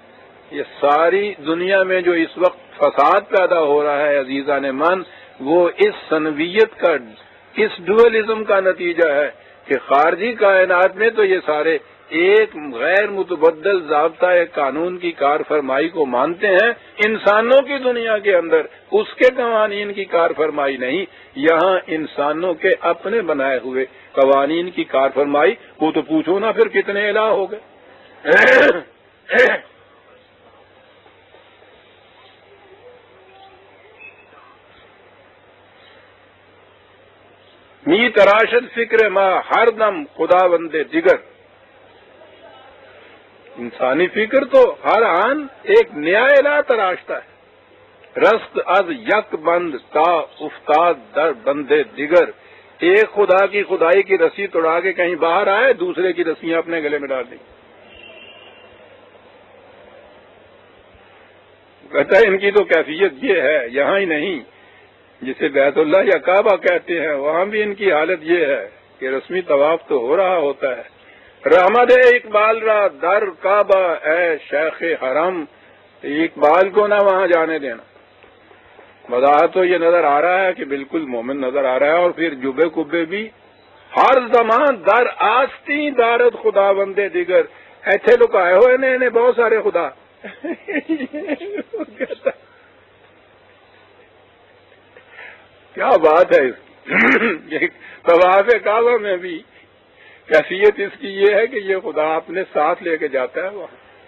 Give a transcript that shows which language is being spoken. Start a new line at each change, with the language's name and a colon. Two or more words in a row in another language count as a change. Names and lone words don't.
Urdu: یہ ساری دنیا میں جو اس وقت فساد پیدا ہو رہا ہے عزیزان من، وہ اس سنویت کا، اس ڈوئلزم کا نتیجہ ہے کہ خارجی کائنات میں تو یہ سارے ایک غیر متبدل ضابطۂ قانون کی کار فرمائی کو مانتے ہیں، انسانوں کی دنیا کے اندر اس کے قوانین کی کار فرمائی نہیں، یہاں انسانوں کے اپنے بنائے ہوئے قوانین کی کار فرمائی، وہ تو پوچھو نا پھر کتنے الہ ہو گئے۔
Persian: می تراشد فکر ما ہر دم خدا بندے دیگر،
Urdu: انسانی فکر تو ہر آن ایک نیا الہ تراشتا ہے۔
Persian: رست از یک بند تا افتاد در بندے دیگر،
Urdu: ایک خدا کی خدائی کی رسی توڑا کے کہیں باہر آئے، دوسرے کی رسیاں اپنے گلے میں ڈال دیں۔ کہتا ہے ان کی تو کیفیت یہ ہے، یہاں ہی نہیں، جسے بیت اللہ یا کعبہ کہتے ہیں وہاں بھی ان کی حالت یہ ہے کہ رسمی طواف تو ہو رہا ہوتا ہے،
Persian: رحمت اقبال را در کعبہ اے شیخ حرم،
Urdu: اقبال کو نہ وہاں جانے دینا۔ بظاہر تو یہ نظر آ رہا ہے کہ بالکل مومن نظر آ رہا ہے، اور پھر جبے کبے بھی
Persian: ہر زمان در آستی دارد خدا بندے دیگر،
Punjabi: ایتھے لکائے ہوئے نے بہت سارے خدا۔
Urdu: کیا بات ہے اس کی، طواف کعبہ میں بھی کیفیت اس کی یہ ہے کہ یہ خدا اپنے ساتھ لے کے جاتا ہے وہاں۔